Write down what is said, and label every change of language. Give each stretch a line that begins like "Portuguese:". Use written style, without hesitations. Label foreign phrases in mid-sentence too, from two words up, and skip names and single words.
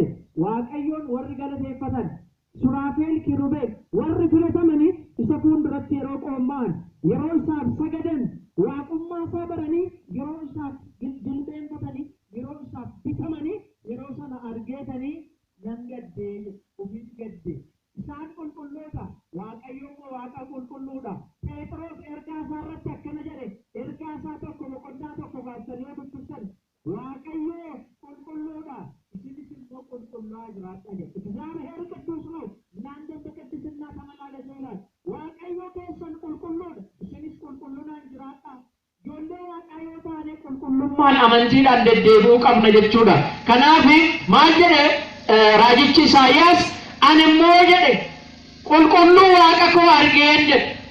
Oromo: Waaqayyoon warri galateeffatan Suraafeel Kiruubeel warri filatamanii isa fuulduratti yeroo qooma'an yeroo isaaf sagadan waaqummaa isaa baranii yeroo isaaf jilbeenfatanii yeroo isaaf bitamanii yeroo sana argeetanii nan gaddee ofiif gadde. Isaan qulqulloota Waaqayyo immoo Waaqa qulqulluudha. Phexros ergaa isaa irratti akkana jedhe. Ergaa isaa tokko boqonnaa tokko kaasanii yoo dubbistan Waaqayyo qulqulluudha isinis immoo qulqullaa'aa jiraadha jedhe.
Amharic: እግዚአብሔር ቅዱስ ነው እናንተም በቅድስና ተመላለሱ ይላል።
Oromo: Waaqayyo keessan qulqulluudha isinis qulqulluudhaan jiraadha. Ijoollee Waaqayyoo taane qulqullummaan amantiidhaan deddeebi'uu qabna jechuudha. Kanaaf maal jedhe raajichi Isaayyaas ani immoo jedhe qulqulluu Waaqa koo argeen jedhe.